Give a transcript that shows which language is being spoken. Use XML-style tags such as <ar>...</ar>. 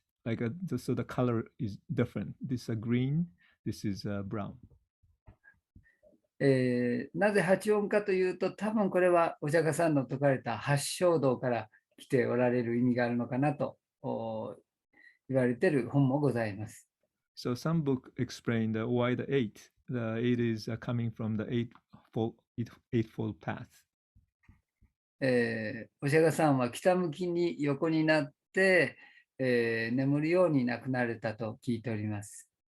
<en>Like so the color is different. This is green, this is brown.</en> <ja>なぜ8音かというと、多分これはお釈迦さんの説かれた八正道から来ておられる意味があるのかなと言われている本もございます。</ja> <en>So some book explain why the 8. The 8 is coming from the eightfold path.</en> <ja>お釈迦さんは北向きに横になって、眠るように亡くなられたと聞いております。</ja>